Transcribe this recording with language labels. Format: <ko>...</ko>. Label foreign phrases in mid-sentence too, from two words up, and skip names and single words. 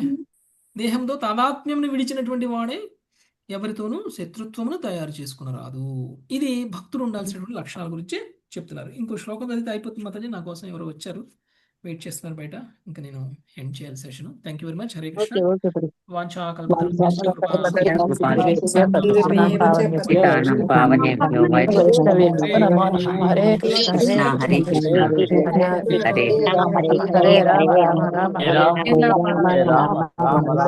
<te>దేహంతో తాదాత్మ్యంను విడిచినటువంటి వాడే ఎవరితోనూ శత్రుత్వమును తయారు చేసుకునరాదు. ఇది భక్తుడు ఉండాల్సినటువంటి లక్షణాల గురించి చెప్తున్నారు. ఇంకో శ్లోకం చదివితే అయిపోతుంది మాతాజీ. నా కోసం ఎవరో వచ్చారు, వెయిట్ చేస్తున్నారు బయట. ఇంకా నేను ఎండ్ చేయాలి సెషన్.</te> <en>thank you very much.</en> <te>హరే కృష్ణ. ఓకే ఓకే ప్రభు.</te> <sa>వాంఛాకల్పతరుభ్యశ్చ కృపా పావనేభ్యో వైష్ణవేభ్యో హరే కృష్ణ కృష్ణ హరే కృష్ణ హరే హరే రామ హరే హరే రామ రామ రామ హరే హరే రామ రామ రామ</sa>